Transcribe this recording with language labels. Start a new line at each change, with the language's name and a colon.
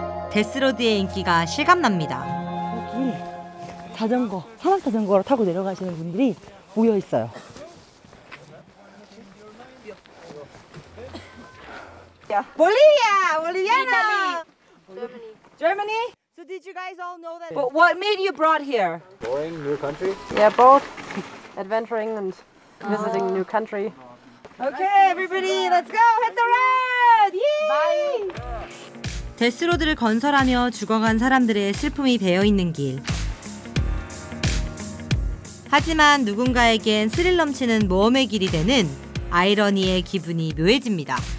Korean: 데스로드의 인기가 실감납니다. 여기 자전거, 산악 자전거를 타고 내려가시는 분들이 모여 있어요.
English: Bolivia, Boliviana, Germany. So did you guys all know that? But what made you brought here? Going new country? Yeah, both adventuring and visiting new country. Okay, everybody, let's go. Hit the road! Yay!
Korean: 데스로드를 건설하며 죽어간 사람들의 슬픔이 배어있는 길. 하지만 누군가에겐 스릴 넘치는 모험의 길이 되는 아이러니의 기분이 묘해집니다.